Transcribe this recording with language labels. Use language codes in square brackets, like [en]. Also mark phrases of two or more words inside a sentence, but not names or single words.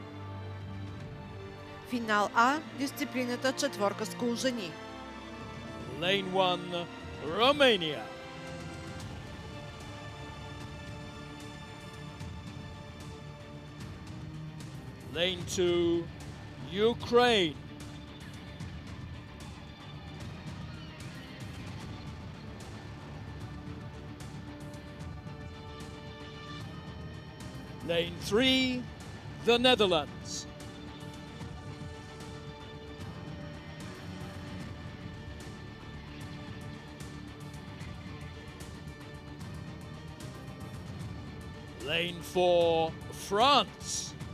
[bg] Финал А, дисциплината четворка скул жени. [en] Lane 1, Romania. Lane 2, Ukraine. Lane 3, the Netherlands. Lane 4, France.